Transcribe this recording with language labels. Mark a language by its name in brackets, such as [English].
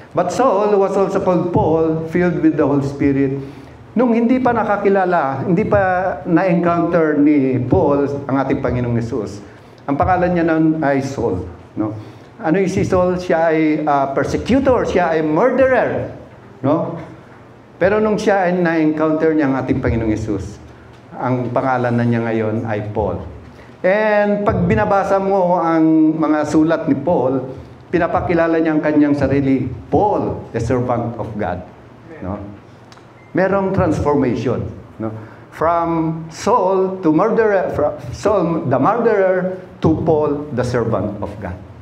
[English] But Saul was also called Paul, filled with the Holy Spirit. [Filipino] Nung hindi pa nakakilala, hindi pa na-encounter ni Paul ang ating Panginoong Hesus, ang pangalan niya nun ay Saul. No? Ano yung si Saul? Siya ay persecutor, siya ay murderer. No? Pero nung siya ay na-encounter niya ang ating Panginoong Hesus, ang pangalan na niya ngayon ay Paul. And pag binabasa mo ang mga sulat ni Paul, pinapakilala niya ang kanyang sarili, Paul, [English] the servant of God. [Filipino] No? Merong transformation. No? [English] From Saul to murderer, from Saul the murderer to Paul the servant of God.